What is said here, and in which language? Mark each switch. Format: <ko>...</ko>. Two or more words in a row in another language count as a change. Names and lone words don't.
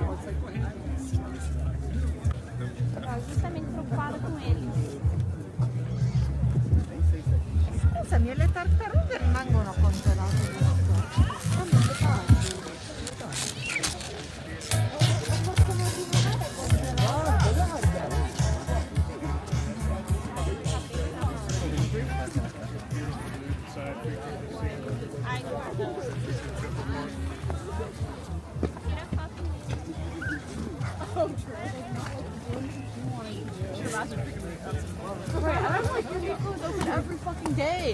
<pt>Eu tava justamente preocupada com ele.</pt> <it>Scusa, le tartarughe rimangono congelate. Ai, guarda.</it> <pt>Tira foto</pt> <en>Right, and I'm like, your Nico's open every fucking day.</en>